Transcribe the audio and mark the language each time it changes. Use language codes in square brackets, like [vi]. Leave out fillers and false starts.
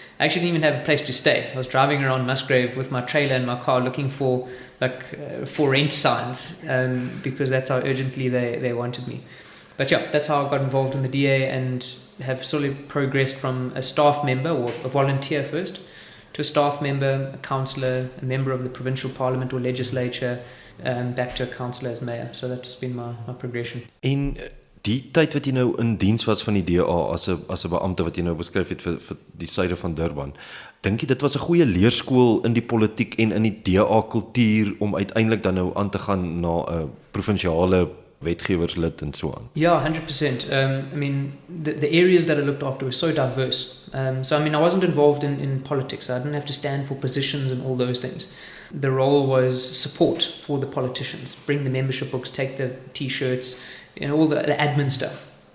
[en] I actually didn't even have a place to stay. I was driving around Musgrave with my trailer and my car looking for for rent signs, because that's how urgently they wanted me. But yeah, that's how I got involved in the DA, and have slowly progressed from a staff member or a volunteer first to a staff member, a councillor, a member of the provincial parliament or legislature, back to a councillor as mayor. So that's been my progression. [af] En die tyd wat jy nou in diens was van die DA as 'n beampte wat jy nou beskryf het vir die suide van Durban, dink jy dit was 'n goeie leerskool in die politiek en in die DA kultuur om uiteindelik dan nou aan te gaan na 'n provinsiale wetgewerslid en so aan? [en] Yeah, 100%. I mean, the areas that I looked after were so diverse. So I mean, I wasn't involved in politics. I didn't have to stand for positions and all those things. The role was support for the politicians. Bring the membership books, take the T-shirts, all the admin stuff.